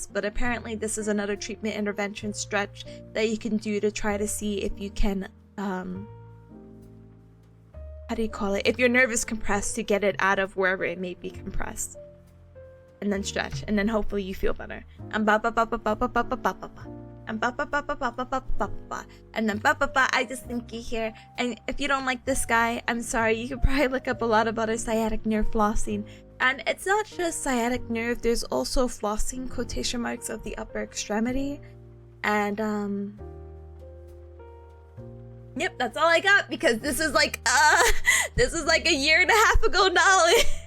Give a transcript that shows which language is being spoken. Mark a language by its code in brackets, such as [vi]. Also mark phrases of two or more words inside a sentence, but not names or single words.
[en] But apparently this is another treatment intervention stretch that you can do to try to see if you can, how do you call it? If your nerve is compressed, to get it out of wherever it may be compressed. And then stretch, and then hopefully you feel better. And ba ba ba ba ba ba ba ba ba ba. And ba ba ba ba ba ba ba ba ba. And then ba ba ba, I just think you hear. And if you don't like this guy, I'm sorry, you could probably look up a lot about sciatic nerve flossing. And it's not just sciatic nerve, there's also flossing, quotation marks, of the upper extremity. And yep, that's all I got, because this is like a year and a half ago knowledge.